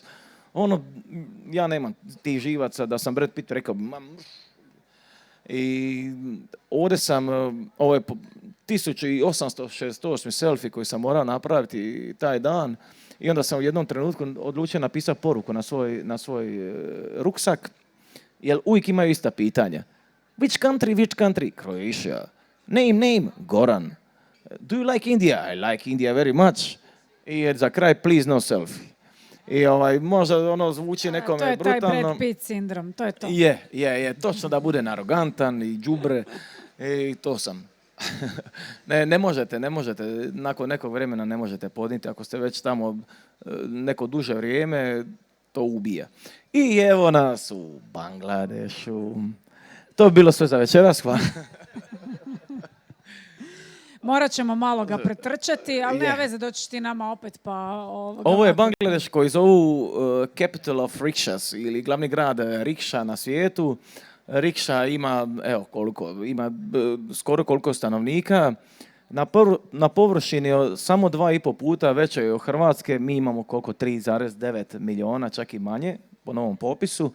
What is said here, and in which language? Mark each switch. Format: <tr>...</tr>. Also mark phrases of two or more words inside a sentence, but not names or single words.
<hr>Ja nemam tih živaca da sam Brad Pitt rekao, i ovdje sam, ovo je 1868 selfie koji sam morao napraviti taj dan i onda sam u jednom trenutku odlučio napisati poruku na svoj ruksak, jer uvijek imaju ista pitanja.</hr> <en>Which country? Croatia. Name, Goran. Do you like India? I like India very much.</en> <hr>I za kraj,</hr> <en>please no selfie.</en> <hr>I možda zvuči nekome brutalno. To je taj Brad Pitt sindrom, to je to. Je, točno da bude arogantan i đubre. I to sam. Ne možete, nakon nekog vremena ne možete podnijeti. Ako ste već tamo neko duže vrijeme, to ubija. I evo nas u Bangladešu. To bi bilo sve za večeras, hvala. Morat ćemo malo ga pretrčati, ali nema veze, doćiš ti nama opet pa... Ovo je Bangladeš koji zovu</hr> <en>capital of rickshaws</en> <hr>ili glavni grad rikša na svijetu. Rikša ima, ima skoro koliko stanovnika. Na površini samo 2,5 puta veće od Hrvatske. Mi imamo koliko 3,9 milijuna, čak i manje po novom popisu.</hr>